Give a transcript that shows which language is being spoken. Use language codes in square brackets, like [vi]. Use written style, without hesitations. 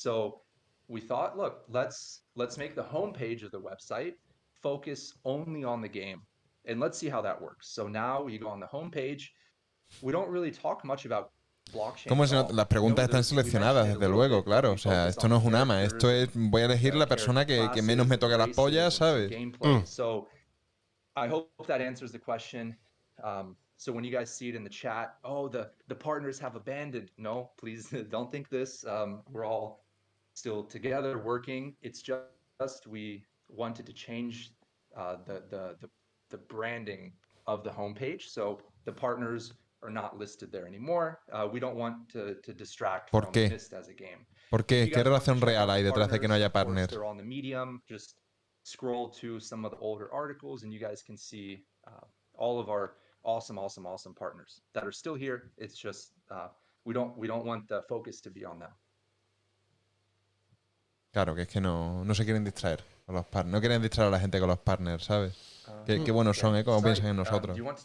[en] So we thought, look, let's make the homepage of the website focus only on the game. And let's see how that works. So now you go on the homepage. We don't really talk much about blockchain. [es] Las preguntas están seleccionadas, desde luego, claro. O sea, esto no es un ama. Esto es, voy a elegir la persona que menos me toque las pollas, ¿sabes? [en] So I hope that answers the question. So when you guys see it in the chat, oh, the partners have abandoned. No, please don't think this. We're all still together working. It's just we wanted to change the branding of the homepage, so the partners are not listed there anymore. We don't want to distract from Myst as a game. [es] ¿Por qué? ¿Qué relación real hay detrás de que no haya partners? [en] They're on the Medium. Just scroll to some of the older articles, and you guys can see all of our awesome partners that are still here. It's just we don't want the focus to be on them. [es] Claro, que es que no se quieren distraer con los partners. No quieren distraer a la gente con los partners, ¿sabes? Qué buenos son, ¿eh? Como piensan en nosotros.